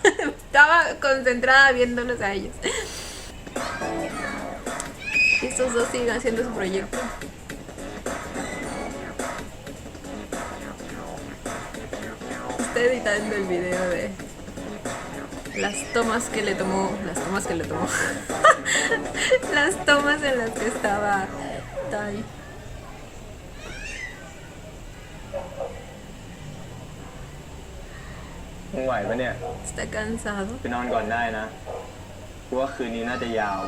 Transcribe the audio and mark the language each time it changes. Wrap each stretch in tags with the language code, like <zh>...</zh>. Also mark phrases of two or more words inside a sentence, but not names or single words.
<es>Estaba concentrada viéndolos a ellos. Y estos dos siguen haciendo su proyecto. Estoy editando el video de las tomas que le tomó. Las tomas en las que estaba Tai.</es> <th>ไหวปะเนี่ย</th> <es>Está cansado.</es> <th>ไปนอนก่อนได้นะเพราะว่าคืนนี้น่าจะยาว</th>